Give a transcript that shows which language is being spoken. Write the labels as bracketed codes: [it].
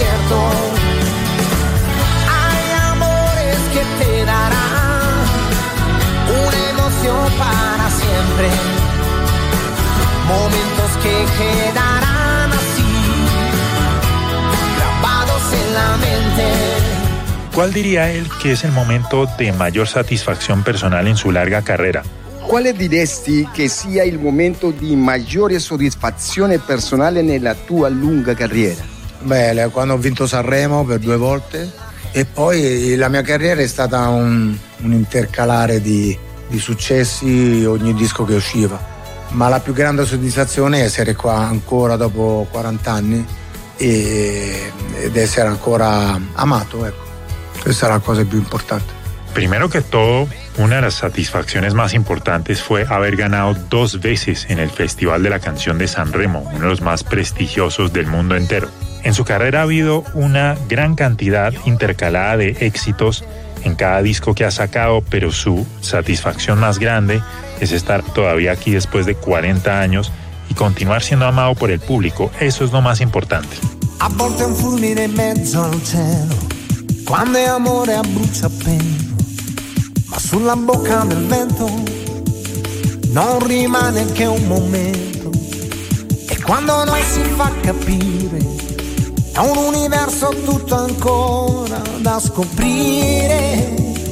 [es] Hay amores que te darán una emoción para siempre, momentos que quedarán así, grabados en la mente. ¿Cuál diría él que es el momento de mayor satisfacción personal en su larga carrera? ¿Cuál [it] diresti [es] que sea el momento de mayor satisfacción personal en la [it] tua lunga carrera? Bene, quando ho vinto Sanremo per due volte, e poi la mia carriera è stata un intercalare di successi ogni disco che usciva, ma la più grande soddisfazione è essere qua ancora dopo 40 anni ed essere ancora amato, ecco, questa è la cosa più importante. [es] Primero que todo, una de las satisfacciones más importantes fue haber ganado dos veces en el Festival de la Canción de Sanremo, uno de los más prestigiosos del mundo entero. En su carrera ha habido una gran cantidad intercalada de éxitos en cada disco que ha sacado, pero su satisfacción más grande es estar todavía aquí después de 40 años y continuar siendo amado por el público. Eso es lo más importante. [it] A volte un fulmine in mezzo al cielo, quando è amore a bruciapelo, ma sulla bocca del vento non rimane che un momento, e quando non si fa capire è un universo tutto ancora da scoprire.